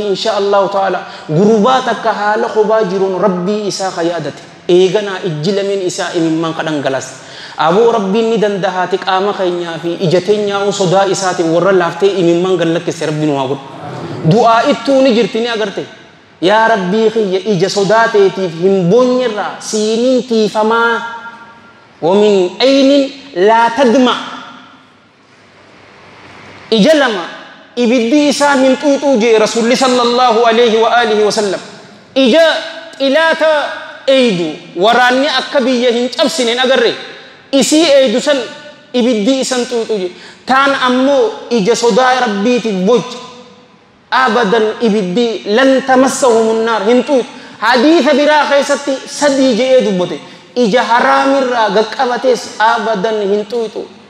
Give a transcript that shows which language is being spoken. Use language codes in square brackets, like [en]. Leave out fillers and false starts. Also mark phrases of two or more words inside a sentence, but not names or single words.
[ar] إن شاء الله تعالى [om] gurubaa takka haala khubaa jiruun rabbii isaa qayaadate eeganaa ijjilameen isaa imimman kadhan galas aboo rabbiin ni dandahaati qaama keenyaa fi ija teenyaa sodaa isaati warra laaftee imimman gallakkise rabbiin waa godhu du'aa ittuu ni jirti ni agarte yaa rabbii khiyya ija sodaateetiif hin boonyirraa siiniin tiifamaa [ar] ومن عين لا تدمع [om] ija lama ibiddi isaa hin xuuxuu jee rasuulli [ar] صلى الله عليه وعلى آله وسلم [om] ija xilaata eeydu waraanni akka biyya hin cabsinen agarre isii eeydu san ibiddi isan xuuxuu jee taan ammoo ija sodaa rabbiitiif bocha abadan ibiddi [ar] لن تمسهما النار [om] hin xuuxu hadiisa biraa keessatti sadii je'ee dubbate ija haraamirraa gaqqabatees abadan hin xuuxu